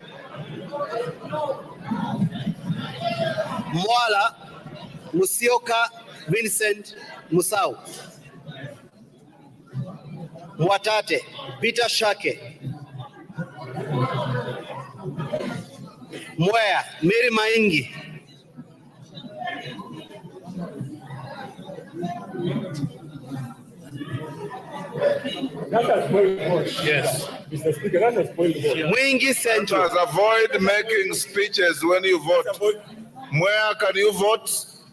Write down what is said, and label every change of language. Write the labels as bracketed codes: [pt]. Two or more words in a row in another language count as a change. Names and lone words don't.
[en] Mwala Musioka Vincent Musau. Mwatate Peter Shake. Mwea Mary Maingi. That's a spoiled vote. Yes. Mr. Speaker, that's a spoiled vote. Mwingi Central. Avoid making speeches when you vote. Where can you vote?